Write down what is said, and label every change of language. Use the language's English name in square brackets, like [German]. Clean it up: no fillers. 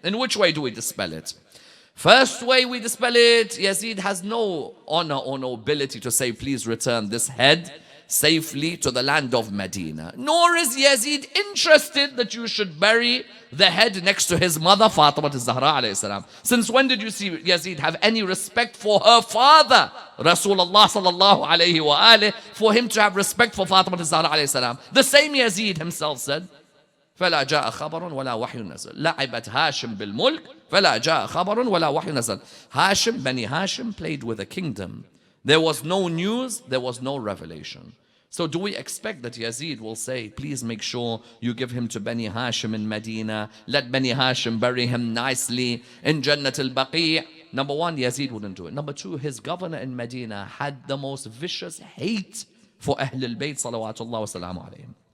[English] In which way do we dispel it? First way we dispel it, Yazid has no honor or nobility to say, please return this head safely to the land of Medina. Nor is Yazid interested that you should bury the head next to his mother, Fatima al-Zahra alayhi salam. Since when did you see Yazid have any respect for her father, Rasulullah sallallahu alayhi wa alayhi, for him to have respect for Fatima al-Zahra alayhi salam? The same Yazid himself said, [Arabic] فلا جاء خبر ولا وحي نزل لعبت هاشم بالملك فلا جاء خبر ولا وحي نزل. [English] Hashim, Bani Hashim played with a kingdom. There was no news, there was no revelation. So do we expect that Yazid will say, please make sure you give him to Bani Hashim in Medina, let Bani Hashim bury him nicely in Jannat al-Baqi'? Number one, Yazid wouldn't do it. Number two, his governor in Medina had the most vicious hate for Ahlul Bayt salawatullah wa salamu alayhim.